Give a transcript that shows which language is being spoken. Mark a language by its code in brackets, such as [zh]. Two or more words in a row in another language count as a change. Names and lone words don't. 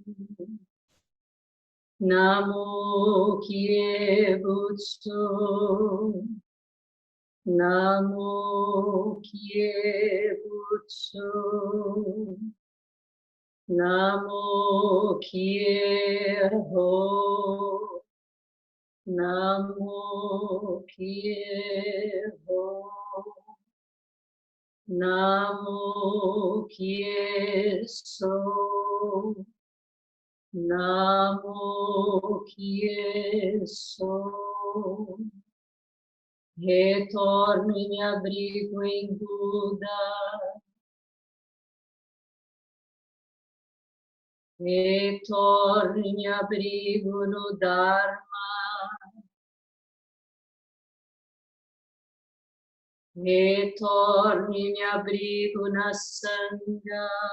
[ja] 南無帰依仏. 南無帰依仏. 南無帰依法. 南無帰依法. 南無帰依僧. 南無帰依僧. [pt] Retorno e me abrigo em Buda. Retorno e me abrigo no Dharma. Retorno e me abrigo na Sangha.